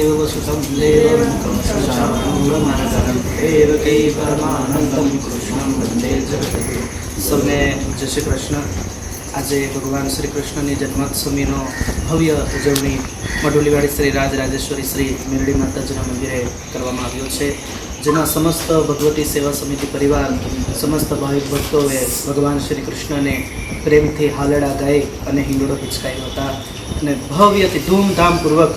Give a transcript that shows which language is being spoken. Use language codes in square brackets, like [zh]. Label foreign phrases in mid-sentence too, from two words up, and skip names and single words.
[sa] सुतं देवं कंसचाणूरमर्दनं देवकी परमानंदं कृष्णं वंदे जगद्गुरुं। [hi] सबने जय श्री कृष्ण। [gu] આજે ભગવાન શ્રી કૃષ્ણની જન્મોત્સવીનો ભવ્ય ઉજવણી મઢુલીવાડી શ્રી રાજરાજેશ્વરી શ્રી મેરડી માતાજીના મંદિરે કરવામાં આવ્યો છે, જેમાં સમસ્ત ભગવતી સેવા સમિતિ પરિવાર, સમસ્ત ભાવિક ભક્તોએ ભગવાન શ્રી કૃષ્ણને પ્રેમથી હાલડા ગાઈ અને હિંડોળો હિંચકાયો હતા અને ભવ્યથી ધૂમધામપૂર્વક